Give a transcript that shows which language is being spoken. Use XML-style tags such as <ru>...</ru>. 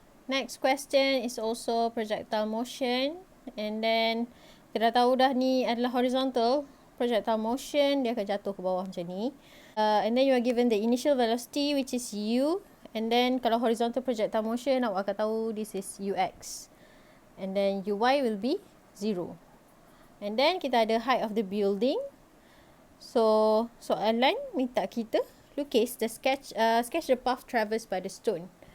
<en>Next question is also projectile motion. And then</en> <ms>kita dah tahu dah ni adalah horizontal projectile motion, dia akan jatuh ke bawah macam ni.</ms> <en>And then you are given the initial velocity which is u. And then</en> <ms>kalau horizontal projectile motion, awak akan tahu</ms> <en>this is ux. And then uy will be 0. And then</en> <ms>kita ada</ms> <en>height of the building. So</en> <ms>soalan minta kita lukis</ms> <en>the sketch the path traversed by the stone.</en>